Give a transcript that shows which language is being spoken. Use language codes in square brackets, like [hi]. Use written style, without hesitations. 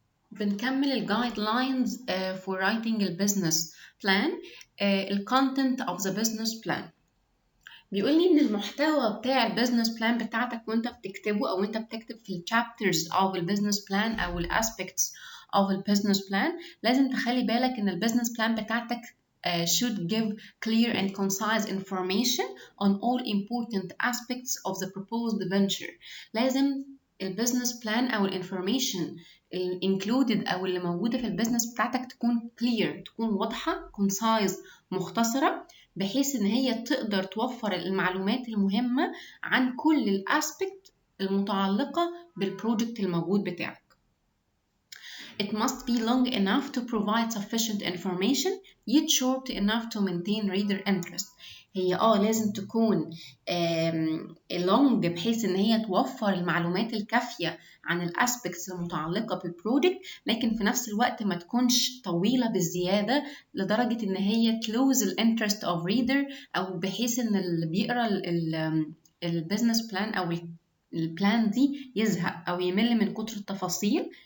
[ar] بنكمل الجايد لاينز [en] for writing a business plan. [ar] الكونتنت of the business plan بيقول لي ان المحتوى بتاع البيزنس بلان بتاعتك وانت بتكتبه او انت بتكتب في الشابترز او البيزنس بلان او الاسبكتس of البيزنس بلان، لازم تخلي بالك ان البيزنس بلان بتاعتك [en] should give clear and concise information on all important aspects of the proposed venture. [ar] لازم البيزنس بلان او الانفورميشن included او اللي موجوده في البيزنس بتاعتك تكون clear، تكون واضحه، concise، مختصره، بحيث ان هي تقدر توفر المعلومات المهمه عن كل الاسبكت المتعلقه بالبروجكت الموجود بتاعك. [en] It must be long enough to provide sufficient information yet short enough to maintain reader interest. [ar] هي لازم تكون long بحيث ان هي توفر المعلومات الكافية عن الاسبكتس المتعلقة بالبرودكت، لكن في نفس الوقت ما تكونش طويلة بالزيادة لدرجة ان هي [en] close the interest of reader، [ar] او بحيث ان اللي بيقرأ البيزنس بلان او البلان دي يزهق او يمل من كتر التفاصيل.